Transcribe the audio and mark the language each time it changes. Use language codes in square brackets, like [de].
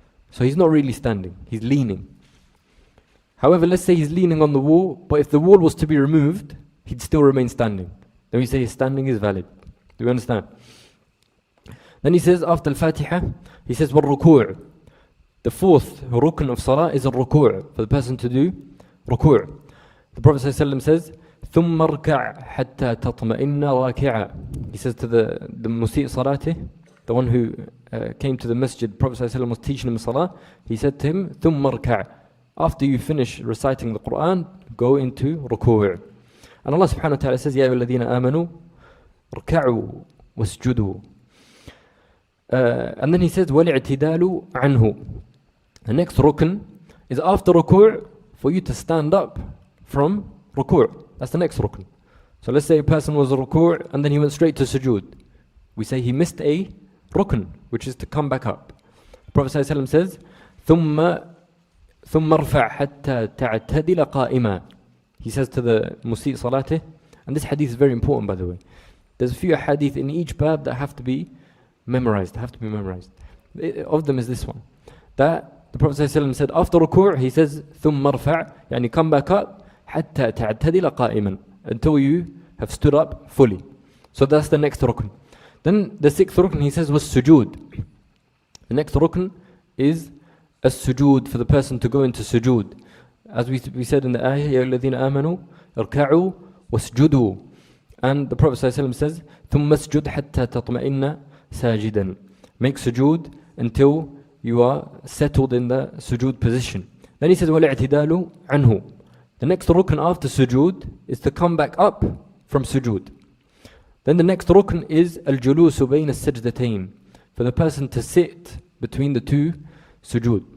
[en] So he's not really standing, he's leaning. However, let's say he's leaning on the wall, but if the wall was to be removed, he'd still remain standing. Then we say his standing is valid. Do you understand? Then he says after al-Fatiha, he says وَالرُّكُوعِ. The fourth rukn of salah is al-ruku', for the person to do ruku'. [ar] The Prophet ﷺ says ثُمَّ ارْكَعْ حَتَّى تَطْمَئِنَّ رَاكِعًا. [en] He says to the musi' salatih, the one who came to the masjid, Prophet ﷺ was teaching him salah, he said to him, [ar] ثُمَّ ارْكَعْ. [en] After you finish reciting the Quran, go into ruku'. And Allah subhanahu wa ta'ala says, [ar] يَا أَيُّهَا الَّذِينَ آمَنُوا ارْكَعُوا وَاسْجُدُوا. [en] And then he says, [ar] وَالْاعْتِدَالُ عَنْهُ. [en] The next rukn is after ruku', for you to stand up from ruku'. That's the next rukn. So let's say a person was ruku' and then he went straight to sujood. We say he missed a rukn, which is to come back up. [ar] The Prophet ﷺ says, ثُمَّ ارْفَعْ حَتَّى تَعْتَدِلَ قَائِمًا. [en] He says to the musi' salatih, and this hadith is very important by the way. There's a few hadith in each bab that have to be memorized, have to be memorized. Of them is this one. That the Prophet ﷺ said, after ruku', he says, [ar] ثُمَّ ارْفَعْ, [en] يعني come back up, [ar] حَتَّى تَعْتَدِلَ قَائِمًا, [en] until you have stood up fully. So that's the next rukn. Then the sixth rukn, he says, was sujood. The next rukn is a sujood, for the person to go into sujood. As we said in the ayah, [ar] يَا الَّذِينَ آمَنُوا ارْكَعُوا وَاسْجُدُوا. And the Prophet ﷺ says, ثُمَّ اسْجُدْ حَتَّى تَطْمَئِنَّ سَاجِدًا. [en] Make sujood until you are settled in the sujood position. Then he says, [ar] وَالْاعْتِدَالُ عَنْهُ. [en] The next rukn after sujood is to come back up from sujood. Then the next rukn is al-julusu bayna as-sajdatayn, for the person to sit between the two sujood.